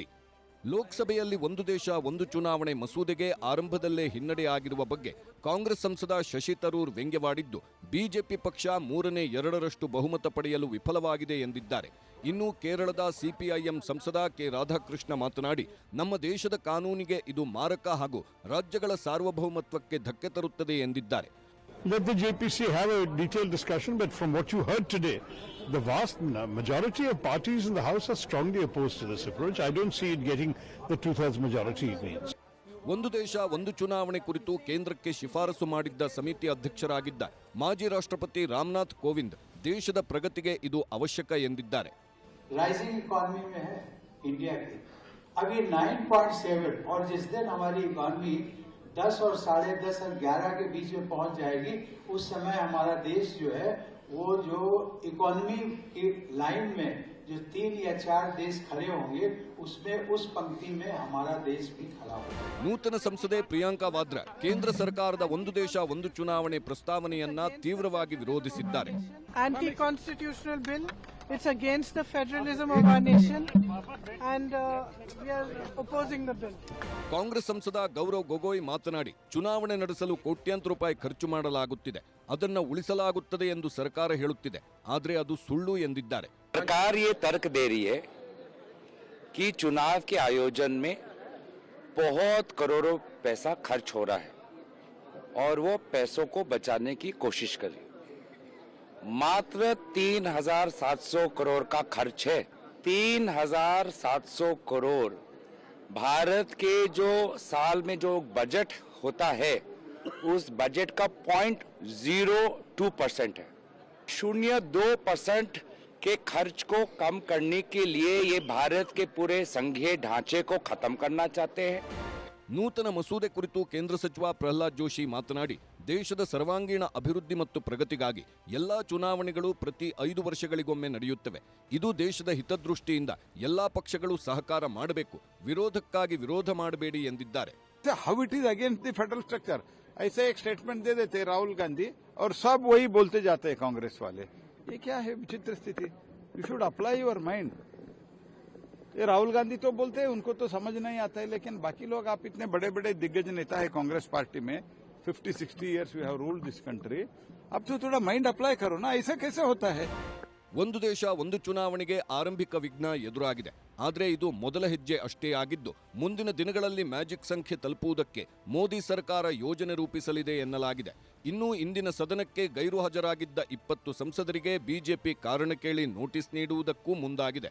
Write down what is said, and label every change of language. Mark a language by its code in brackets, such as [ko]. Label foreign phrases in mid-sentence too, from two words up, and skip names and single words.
[kn] ಲೋಕಸಭೆಯಲ್ಲಿ ಒಂದು ದೇಶ ಒಂದು ಚುನಾವಣೆ ಮಸೂದೆಗೆ ಆರಂಭದಲ್ಲೇ ಹಿನ್ನಡೆಯಾಗಿರುವ ಬಗ್ಗೆ ಕಾಂಗ್ರೆಸ್ ಸಂಸದ ಶಶಿ ತರೂರ್ ವ್ಯಂಗ್ಯವಾಡಿದ್ದು ಬಿಜೆಪಿ ಪಕ್ಷ 3/2 ಬಹುಮತ ಪಡೆಯಲು ವಿಫಲವಾಗಿದೆ ಎಂದಿದ್ದಾರೆ. ಇನ್ನು ಕೇರಳದ ಸಿಪಿಐಎಂ ಸಂಸದ ಕೆ ರಾಧಾಕೃಷ್ಣ ಮಾತನಾಡಿ, ನಮ್ಮ ದೇಶದ ಕಾನೂನಿಗೆ ಇದು ಮಾರಕ ಹಾಗೂ ರಾಜ್ಯಗಳ ಸಾರ್ವಭೌಮತ್ವಕ್ಕೆ ಧಕ್ಕೆ ತರುತ್ತದೆ ಎಂದಿದ್ದಾರೆ. [en] Let the JPC have a detailed discussion, but from what you heard today, the vast majority of parties in the House are strongly opposed to this approach. I don't see it getting the 2/3 majority it needs. [kn] ಒಂದು ದೇಶ ಒಂದು ಚುನಾವಣೆ ಕುರಿತು ಕೇಂದ್ರಕ್ಕೆ ಶಿಫಾರಸು ಮಾಡಿದ್ದ ಸಮಿತಿ ಅಧ್ಯಕ್ಷರಾಗಿದ್ದ ಮಾಜಿ ರಾಷ್ಟ್ರಪತಿ ರಾಮನಾಥ್ ಕೋವಿಂದ್ ದೇಶದ ಪ್ರಗತಿಗೆ ಇದು ಅವಶ್ಯಕ ಎಂದಿದ್ದಾರೆ. [en] rising economy [hi] में है इंडिया की, अभी 9.7 और जिस दिन हमारी इकोनॉमी 10 और 10.5 और 11 के बीच में पहुंच जाएगी, उस समय हमारा देश जो है वो जो इकोनॉमी की लाइन में जो 3 या 4 देश खड़े होंगे उसमें उस पंक्ति में हमारा देश भी खड़ा होगा. [kn] ನೂತನ ಸಂಸದೆ ಪ್ರಿಯಾಂಕಾ ವಾದ್ರಾ ಕೇಂದ್ರ ಸರ್ಕಾರದ ಒಂದು ದೇಶ ಒಂದು ಚುನಾವಣೆ ಪ್ರಸ್ತಾವನೆಯನ್ನ ತೀವ್ರವಾಗಿ ವಿರೋಧಿಸಿದ್ದಾರೆ. [en] anti constitutional bill, it's against the federalism of our nation and we are opposing the bill. [kn] ಕಾಂಗ್ರೆಸ್ ಸಂಸದ ಗೌರವ್ ಗೊಗೋಯ್ ಮಾತನಾಡಿ, ಚುನಾವಣೆ ನಡೆಸಲು ಕೋಟ್ಯಾಂತರ ರೂಪಾಯಿ ಖರ್ಚು ಮಾಡಲಾಗುತ್ತಿದೆ, ಅದನ್ನ ಉಳಿಸಲಾಗುತ್ತದೆ ಎಂದು ಸರ್ಕಾರ ಹೇಳುತ್ತಿದೆ, ಆದರೆ ಅದು ಸುಳ್ಳು ಎಂದಿದ್ದಾರೆ. [hi] सरकार ये तर्क दे रही है कि चुनाव के आयोजन में बहुत करोड़ों पैसा खर्च हो रहा है और वो पैसों को बचाने की कोशिश कर रही है. मात्र 3,700 करोड़ का खर्च है. 3,700 करोड़ भारत के जो साल में जो बजट होता है उस बजट का 0.02% है. 0.2% के खर्च को कम करने के लिए ये भारत के पूरे संघीय ढांचे को खत्म करना चाहते हैं. [kn] ನೂತನ ಮಸೂದೆ ಕುರಿತು ಕೇಂದ್ರ ಸಚಿವ ಪ್ರಹ್ಲಾದ್ ಜೋಶಿ ಮಾತನಾಡಿ, ದೇಶದ ಸರ್ವಾಂಗೀಣ ಅಭಿವೃದ್ಧಿ ಮತ್ತು ಪ್ರಗತಿಗಾಗಿ ಎಲ್ಲಾ ಚುನಾವಣೆಗಳು ಪ್ರತಿ 5 ವರ್ಷಗಳಿಗೊಮ್ಮೆ ನಡೆಯುತ್ತವೆ. ಇದು ದೇಶದ ಹಿತದೃಷ್ಟಿಯಿಂದ ಎಲ್ಲಾ ಪಕ್ಷಗಳು ಸಹಕಾರ ಮಾಡಬೇಕು, ವಿರೋಧಕ್ಕಾಗಿ ವಿರೋಧ ಮಾಡಬೇಡಿ ಎಂದಿದ್ದಾರೆ. [en] How it is against the federal structure? [hi] ऐसे एक स्टेटमेंट दे देते राहुल गांधी और सब वही बोलते जाते हैं कांग्रेस वाले। ये क्या है विचित्र स्थिति? [en] you should apply your mind. [hi] ये राहुल गांधी तो बोलते हैं, उनको तो समझ नहीं आता है, लेकिन बाकी लोग, आप इतने बड़े बड़े दिग्गज नेता है कांग्रेस पार्टी में, 50-60 [en] years we have ruled this country, [hi] अब तो थोड़ा [en] mind apply [hi] करो ना, ऐसा कैसे होता है? [kn] ಒಂದು ದೇಶ ಒಂದು ಚುನಾವಣೆಗೆ ಆರಂಭಿಕ ವಿಘ್ನ ಎದುರಾಗಿದೆ. ಆದರೆ ಇದು ಮೊದಲ ಹೆಜ್ಜೆ ಅಷ್ಟೇ ಆಗಿದ್ದು, ಮುಂದಿನ ದಿನಗಳಲ್ಲಿ ಮ್ಯಾಜಿಕ್ ಸಂಖ್ಯೆ ತಲುಪುವುದಕ್ಕೆ ಮೋದಿ ಸರ್ಕಾರ ಯೋಜನೆ ರೂಪಿಸಲಿದೆ ಎನ್ನಲಾಗಿದೆ. ಇನ್ನು ಇಂದಿನ ಸದನಕ್ಕೆ ಗೈರು ಹಾಜರಾಗಿದ್ದ 20 ಸಂಸದರಿಗೆ ಬಿಜೆಪಿ ಕಾರಣ ಕೇಳಿ ನೋಟಿಸ್ ನೀಡುವುದಕ್ಕೂ ಮುಂದಾಗಿದೆ.